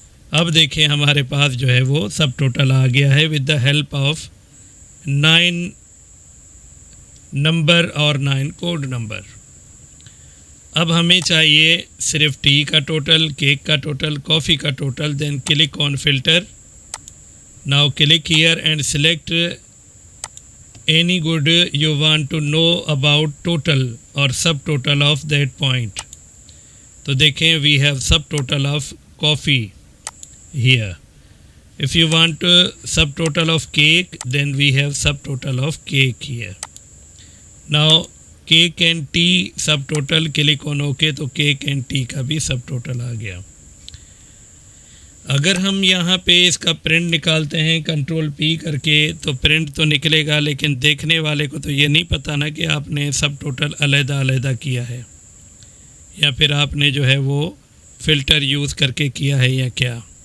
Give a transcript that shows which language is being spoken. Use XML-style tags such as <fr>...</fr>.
<ur>اب دیکھیں ہمارے پاس جو ہے وہ سب ٹوٹل آ گیا ہے</ur> <en>with the help of</en> <ur>9 number اور 9 کوڈ نمبر. اب ہمیں چاہیے صرف ٹی کا ٹوٹل, کیک کا ٹوٹل, کافی کا total.</ur> <en>Then click on filter. Now click here and select any good you want to know about total or subtotal of that point.</en> <ur>تو دیکھیں</ur> <en>we have subtotal of coffee here. If you want subtotal of cake, then we have subtotal of cake here. Now cake and tea subtotal, click on OK تو cake and tea کا بھی subtotal آ گیا.</en> <ur>اگر ہم یہاں پہ اس کا print نکالتے ہیں کنٹرول پی کر کے تو پرنٹ تو نکلے گا, لیکن دیکھنے والے کو تو یہ نہیں پتہ نا کہ آپ نے سب ٹوٹل علیحدہ علیحدہ کیا ہے یا پھر آپ نے جو ہے وہ فلٹر یوز کر کے کیا ہے یا کیا.</ur>